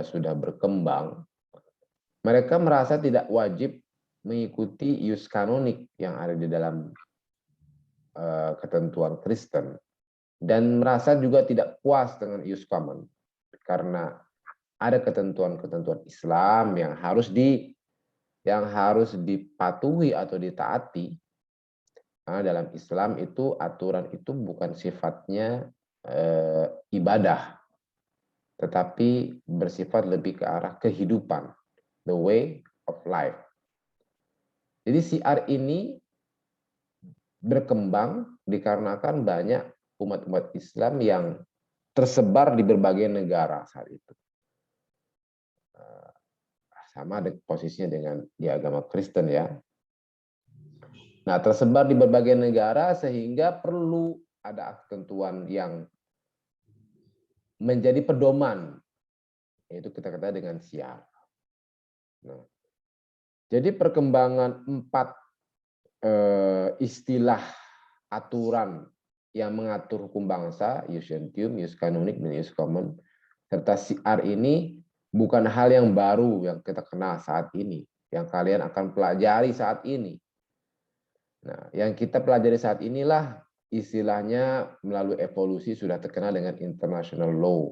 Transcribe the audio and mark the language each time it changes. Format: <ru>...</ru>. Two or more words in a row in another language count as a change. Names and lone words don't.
<id>sudah berkembang, mereka merasa tidak wajib mengikuti ius kanonik yang ada di dalam ketentuan Kristen dan merasa juga tidak puas dengan</id> <la>ius common</la> <id>karena ada ketentuan-ketentuan Islam yang harus dipatuhi atau ditaati. Karena dalam Islam itu aturan itu bukan sifatnya ibadah, tetapi bersifat lebih ke arah kehidupan,</id> <en>the way of life.</en> <id>Jadi syiar ini berkembang dikarenakan banyak umat-umat Islam yang tersebar di berbagai negara saat itu. Sama posisinya dengan di agama Kristen ya. Nah, tersebar di berbagai negara sehingga perlu ada ketentuan yang menjadi pedoman, yaitu kita katakan dengan SIAR. Nah, jadi perkembangan 4 istilah aturan yang mengatur hukum bangsa,</id> <la>ius gentium, ius canonic,</la> <id>dan</id> <la>ius common,</la> <id>serta SIAR ini bukan hal yang baru yang kita kenal saat ini, yang kalian akan pelajari saat ini. Nah, yang kita pelajari saat inilah istilahnya melalui evolusi sudah terkenal dengan</id> <en>international law.</en>